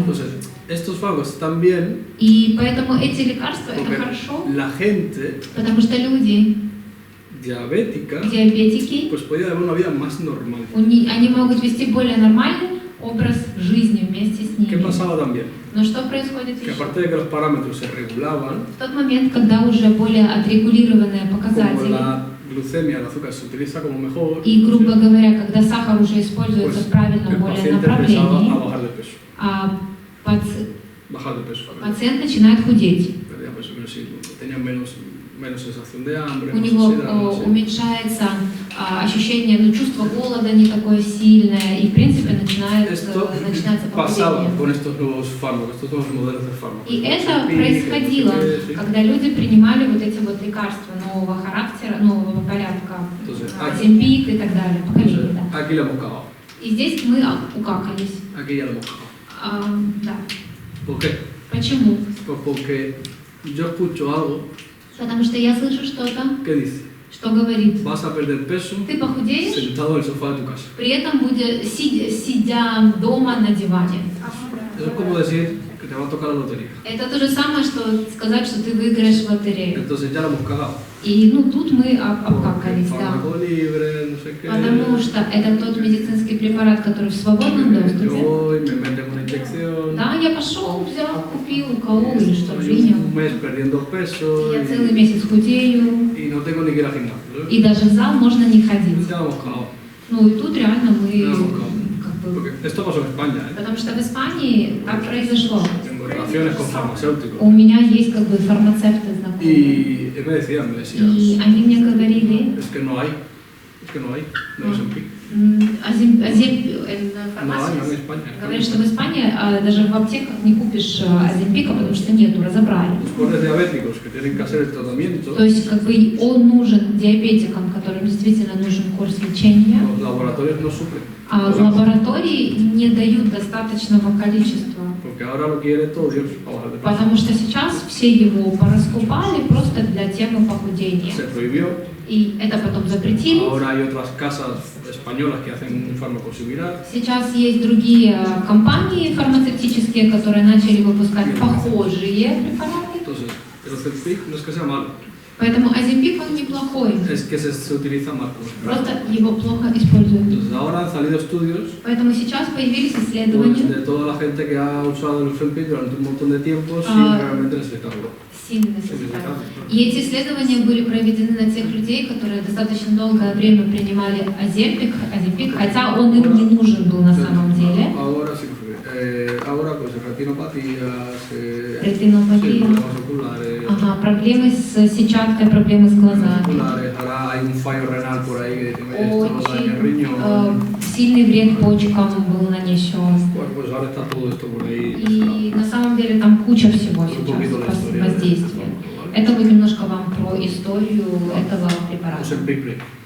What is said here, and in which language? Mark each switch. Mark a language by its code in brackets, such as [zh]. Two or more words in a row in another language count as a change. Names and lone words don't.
[es] Entonces, estos fármacos están bien [ru] И поэтому эти лекарства это [es] porque [ru] хорошо, [es] la gente [ru] потому что люди, [es] diabética [ru] диабетики, [es] pues podía llevar una vida más normal. [ru] они могут вести более нормальный образ жизни вместе с [es] ¿Qué [ru] ними. [es] pasaba también? [ru] Но что происходит [es] Que [ru] еще? [es] aparte de que los parámetros se regulaban, [ru] В тот момент, когда уже более отрегулированные [es] como [ru] показатели, [es] la glucemia, el azúcar se utiliza como mejor, [ru] и, грубо говоря, когда сахар уже используется [es] pues [ru] в правильном [es] el [ru] более [es] paciente empezaba [ru] направлении, [es] a bajar de peso. Bajar Bajar de peso. [ru] пациент начинает худеть. [es] Perdía peso, pero sí, tenía menos menos sensación de hambre, [ru] у [es] más [ru] него [es] ansiedad, no sé. [ru] уменьшается ощущение, ну, чувство голода не такое сильное, и в принципе начинается [es] Pasaba [ru] похудение. [es] con estos nuevos fármacos, estos nuevos modelos de fármacos. [ru] И это [es] Ozempic, [ru] происходило, [es] sí. [ru] когда люди принимали вот эти вот лекарства нового характера, нового порядка, [es] Entonces, [ru] Оземпик и так далее, поколение, да. [es] aquí lo hemos cagado. [ru] И здесь мы укакались. [es] Aquí ya lo hemos cagado. [ru] Да. [es] ¿Por qué? [ru] Почему? [es] Pues porque yo escucho algo [ru] Потому что я слышу что-то, [es] que dice, [ru] что говорит, [es] vas a perder peso [ru] ты похудеешь, [es] sentado en el sofá de tu casa. [ru] при этом сидя дома на диване. [es] Eso es como decir que te va a tocar la lotería. [ru] Это то же самое, что сказать, что ты выиграешь в лотерею. [es] Entonces ya lo hemos cagado. [ru] И ну тут мы обкакались, да. [es] Fármaco libre, no sé qué. [ru] Потому что это тот медицинский препарат, который в свободном [es] Yo [ru] доступе. [es] voy, me meten una inyección. [ru] Да, я пошел, взял, купил, уколол или что, [es] Estoy [ru] принял. [es] un mes perdiendo peso [ru] Я целый месяц худею, [es] y no tengo ni que ir al gimnasio. [ru] и даже в зал можно не ходить. [es] Ya lo hemos cagado. [ru] Ну и тут реально мы как бы... [es] Porque esto pasó en España, ¿eh? [ru] Потому что в Испании так произошло. [es] Tengo relaciones con farmacéuticos. [ru] У меня есть как бы фармацевты знакомые. [es] Y me decían, [ru] И они мне говорили, [es] es que no hay, no es en PIC. en No hay, [ru] фармации [es] no en España. [ru] говорят, что в Испании даже в аптеках не купишь Оземпика, потому что нету, разобрали. [es] Los pobres diabéticos que tienen que hacer el tratamiento, [ru] То есть как бы он нужен диабетикам, которым действительно нужен курс лечения, [es] los laboratorios no suplen. [ru] а лаборатории не дают достаточного количества. [es] Porque ahora lo quiere todo Dios para bajar de peso. [ru] Потому что сейчас все его пораскупали просто для темы похудения. [es] Se prohibió. [ru] И это потом запретили. [es] Ahora hay otras casas españolas que hacen un fármaco similar. [ru] Сейчас есть другие компании фармацевтические, которые начали выпускать похожие препараты. [es] Entonces, el Ozempic no es que sea malo, [ru] Поэтому Оземпик он неплохой, [es] es que se utiliza mal como preparato. [ru] просто его плохо используют. [es] Entonces, ahora han salido estudios [ru] Поэтому сейчас появились [es] pues, [ru] исследования, [es] de toda la gente que ha usado el Ozempic durante un montón de tiempo sin realmente necesitarlo. [ru] сильно состав. И эти исследования были проведены на тех людей, которые достаточно долгое время принимали Оземпик, хотя он им не нужен был на самом деле. [es] Ahora sí, ahora pues retinopatías, [ru] Ретинопатия. [es] sí, problemas oculares, [ru] Ага, проблемы с сетчаткой, проблемы с глазами. [es] oculares, ahora hay un fallo renal por ahí que dicen, esto daña el riñón. [ru] Очень сильный вред почкам был нанесен. Bueno, pues ahora está todo esto por ahí. И на самом деле там куча всего сейчас воздействия. Это мы немножко вам про историю этого препарата. Ozempic Break.